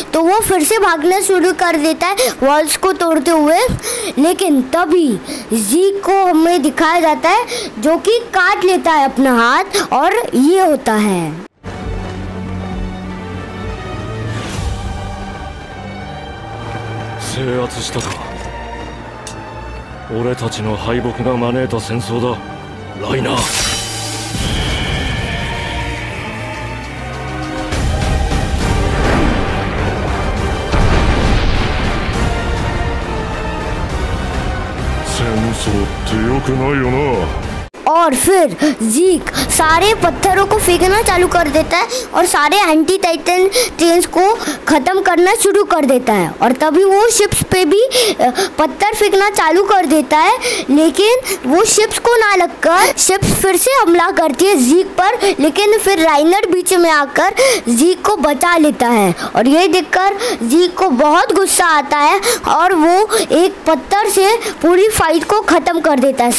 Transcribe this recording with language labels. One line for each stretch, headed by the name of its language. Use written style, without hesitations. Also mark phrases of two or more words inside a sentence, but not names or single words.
Hindi: तो वो फिर से भागना शुरू कर देता है वॉल्स को तोड़ते हुए, लेकिन तभी ज़ीक को हमें दिखाया जाता है जो कि काट लेता है अपना हाथ और ये होता है।
Japanese: 制圧したか。俺たちの敗北が招いた戦争だ、ライナー。戦争って良くないよな。
Hindi: और फिर ज़ीक सारे पत्थरों को फेंकना चालू कर देता है और सारे एंटी टाइटन ट्रेन्स को ख़त्म करना शुरू कर देता है और तभी वो शिप्स पे भी पत्थर फेंकना चालू कर देता है, लेकिन वो शिप्स को ना लगकर शिप्स फिर से हमला करती है ज़ीक पर, लेकिन फिर राइनर बीच में आकर ज़ीक को बचा लेता है और ये देखकर ज़ीक को बहुत गुस्सा आता है और वो एक पत्थर से पूरी फाइट को ख़त्म कर देता है।